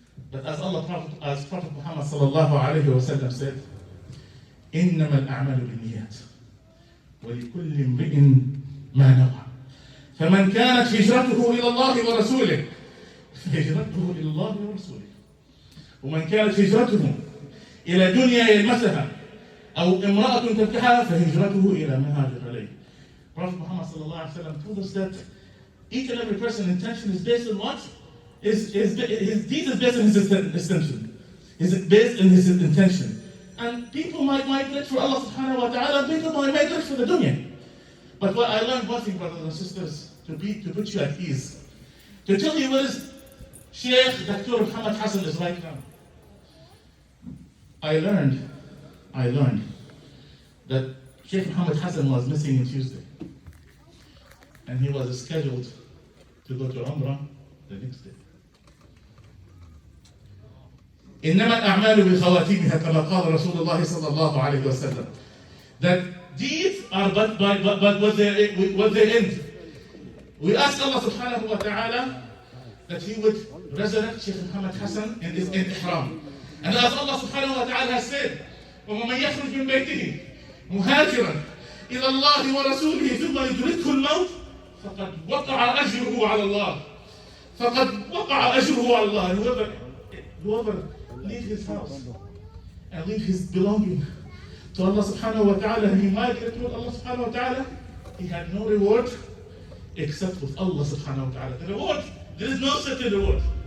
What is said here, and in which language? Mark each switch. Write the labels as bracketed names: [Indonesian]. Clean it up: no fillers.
[English] But as Prophet Muhammad sallallahu alayhi wa sallam said, [Arabic] إنما الأعمال بالنيات ولكل امرئ ما نوى فمن كانت هجرته إلى الله ورسوله فهجرته إلى الله ورسوله ومن كانت هجرته إلى دنيا يلمسها أو امرأة تنكحها فهجرته إلى ما هاجر إليه. [English] Prophet Muhammad sallallahu alaihi wasallam told us that each and every person's intention is based on what? His deed is based on his intention. Is based on his intention. And people might migrate for Allah subhanahu wa ta'ala, and people might migrate for the dunya. But what I learned one thing, brothers and sisters, to put you at ease, to tell you where is Sheikh Dr. Mohamed Hassan is right now. I learned that Sheikh Mohamed Hassan was missing on Tuesday. And he was scheduled to go to Umrah the next day. [Arabic] إنما الأعمال بخواتيمها كما قال رسول الله صلى الله عليه وسلم. [English] That deeds are but what they end. We ask Allah subhanahu wa ta'ala that He would resurrect Sheikh Mohamed Hassan in ihram. And as Allah subhanahu wa ta'ala has said, [Arabic] وَمَنْ يَخْرُجْ مِنْ بَيْتِهِ مُهَاجِرًا إِلَى اللَّهِ وَرَسُولِهِ ثُمَّ يُدْرِكْهُ الْمَوْتِ فَقَدْ وَقَعَ أَجْرُهُ عَلَى اللَّهِ. فَقَدْ وَقَعَ أَجْرُهُ عَلى اللَّهِ. [English] Whoever leave his house and leave his belonging to Allah subhanahu wa ta'ala, and he migrated with Allah subhanahu wa ta'ala, he had no reward except with Allah subhanahu wa ta'ala. The reward, there is no certain reward.